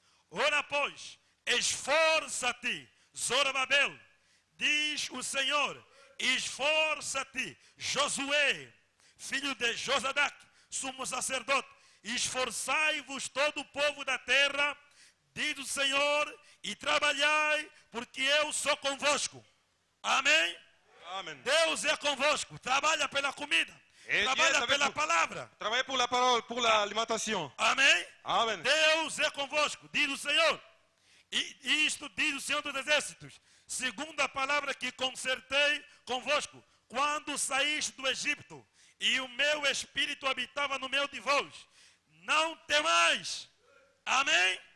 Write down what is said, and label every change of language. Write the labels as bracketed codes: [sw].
[pt] Ora, pois, esforça-te, Zorobabel, diz o Senhor, esforça-te, Josué, filho de Josadac, sumo sacerdote, esforçai-vos todo o povo da terra, diz o Senhor, e trabalhai, porque eu sou convosco. Amém? [fr] Amen. [pt] Deus é convosco, trabalha pela comida, [fr] Et [pt] trabalha [fr] Dieu est [pt] pela [fr] avec vous. [pt] palavra. [fr] Travaillez pour la parole, pour l'alimentation. [pt] Amém? [fr] Amen. [pt] Deus é convosco, diz o Senhor. E isto diz o Senhor dos Exércitos, segundo a palavra que concertei convosco, quando saíste do Egito, e o meu espírito habitava no meio de vós. Não temais. Amém?